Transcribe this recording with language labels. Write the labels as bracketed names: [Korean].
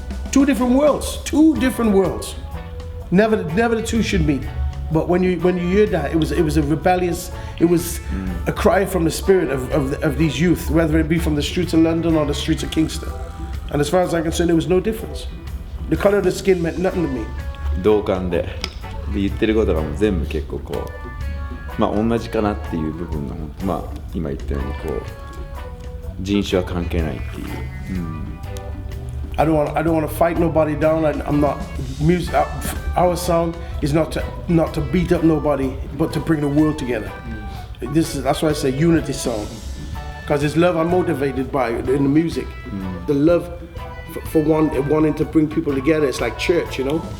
[English] Two different worlds. Never the two should meet. But when you hear that, it was a rebellious, it was a cry from the spirit of these youth, whether it be from the streets of London or the streets of Kingston. And as far as I'm concerned, there was no difference. The color of the skin meant nothing to me. [Japanese] 同感で言ってることがもう全部結構こうまあ同じかなっていう部分がまあ今言ったようにこう人種は関係ないっていう。 [English] I don't want to fight nobody down. I'm not music. Our sound is not to beat up nobody, but to bring the world together. That's why I say unity song, because it's love I'm motivated by in the music. The love for wanting to bring people together. It's like church, you know.